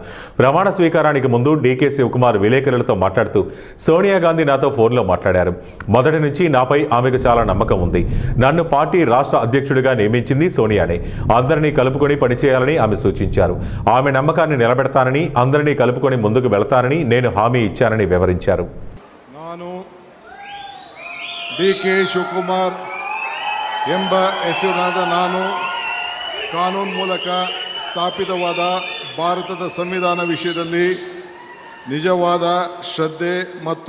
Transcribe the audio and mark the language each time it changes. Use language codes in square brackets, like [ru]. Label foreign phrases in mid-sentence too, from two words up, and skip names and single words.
[te] ప్రమాణ స్వీకారానికి ముందు డీకే శివకుమార్ విలేకరులతో మాట్లాడుతూ, సోనియా గాంధీ నాతో ఫోన్లో మాట్లాడారు. మొదటి నుంచి నాపై ఆమెకు చాలా నమ్మకం ఉంది. నన్ను పార్టీ రాష్ట్ర అధ్యక్షుడిగా నియమించింది సోనియానే. అందరినీ కలుపుకొని పనిచేయాలని ఆమె సూచించారు. ఆమె నమ్మకాన్ని నిలబెడతానని, అందరినీ కలుపుకొని ముందుకు వెళతానని నేను హామీ ఇచ్చానని వివరించారు. [kn] ನಾನು ಡಿ.ಕೆ. ಶಿವಕುಮಾರ್ ಎಂಬ ಹೆಸರಿನಾದ ನಾನು ಕಾನೂನು ಮೂಲಕ ಸ್ಥಾಪಿತವಾದ ಭಾರತದ ಸಂವಿಧಾನ ವಿಷಯದಲ್ಲಿ ನಿಜವಾದ ಶ್ರದ್ಧೆ ಮತ್ತು